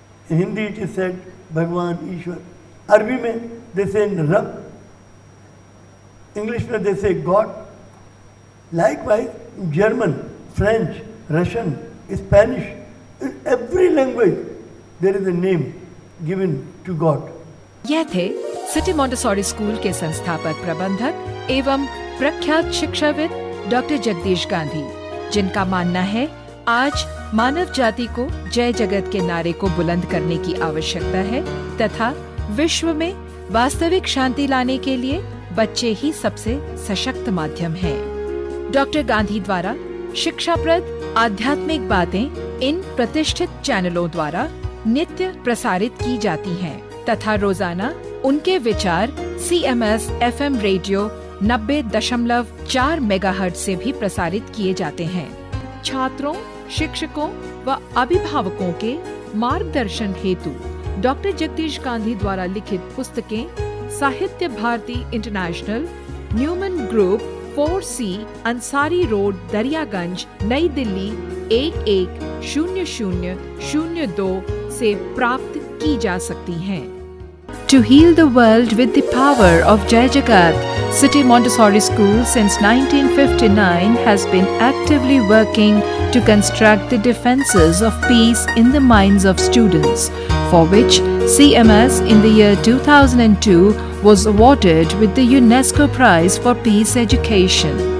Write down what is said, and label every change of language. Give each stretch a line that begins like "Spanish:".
English: In Hindi it is said, Bhagwan, Ishwar. Arabi mein, they say Rab. English mein, they say God. Likewise, in German, French, Russian, Spanish, in every language, there is a name given to God.
Hindi: यह थे city Montessori school के संस्थापक प्रबंधक एवं प्रख्यात शिक्षाविद doctor Jagdish Gandhi, जिनका मानना है आज मानव जाति को जय जगत के नारे को बुलंद करने की आवश्यकता है तथा विश्व में वास्तविक शांति लाने के लिए बच्चे ही सबसे सशक्त माध्यम हैं। डॉक्टर गांधी द्वारा शिक्षाप्रद आध्यात्मिक बातें इन प्रतिष्ठित चैनलों द्वारा नित्य प्रसारित की जाती हैं तथा रोजाना उनके विचार CMS FM रेडियो 90.4 मेगाहर्ट्ज से भी प्रसारित किए जाते हैं। छात्रों, शिक्षकों व अभिभावकों के मार्गदर्शन हेतु डॉक्टर जगदीश गांधी द्वारा लिखित पुस्तकें साहित्य Bharti international, Neumann group, 4C, Ansari road, Daryaganj, नई दिल्ली 110002 से प्राप्त की जा सकती हैं।
English: To heal the world with the power of Jai Jagat, City Montessori School since 1959 has been actively working to construct the defenses of peace in the minds of students, for which CMS in the year 2002 was awarded with the UNESCO Prize for Peace Education.